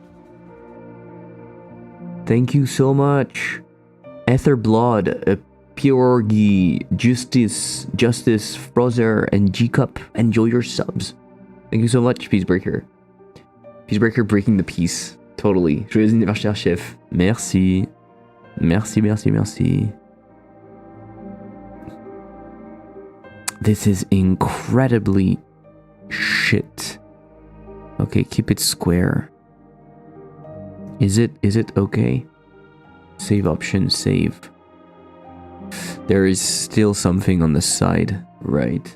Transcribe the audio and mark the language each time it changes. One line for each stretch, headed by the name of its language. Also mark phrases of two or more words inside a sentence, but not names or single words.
English: Thank you so much. Etherblood, Piorgi, Justice, Frozer, and G-Cup. Enjoy your subs. Thank you so much, Peacebreaker. Peacebreaker breaking the peace. Totally.
French: Joyeux anniversaire, chef. Merci. Merci, merci, merci.
English: This is incredibly shit. Okay, keep it square. Is it okay? Save option, save. There is still something on the side, right?